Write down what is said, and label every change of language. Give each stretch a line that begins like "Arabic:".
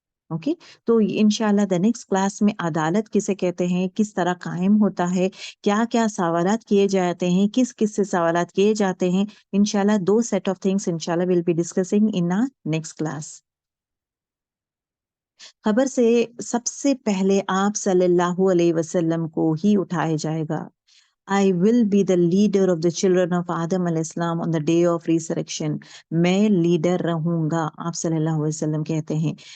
Urdu: Okay, تو انشاءاللہ the next class میں عدالت کسے کہتے ہیں، کس طرح قائم ہوتا ہے، کیا کیا سوالات کیے جاتے ہیں، کس سے سوالات کیے جاتے ہیں، انشاءاللہ 2 سیٹ آف تھنگس انشاءاللہ
English: we'll be discussing in our next class.
Urdu: خبر سے سب سے پہلے آپ صلی اللہ علیہ وسلم کو ہی اٹھایا جائے گا.
English: I will be the leader of the children of Adam علیہ السلام on the day of resurrection.
Urdu: میں لیڈر رہوں گا، آپ صلی اللہ علیہ وسلم کہتے ہیں.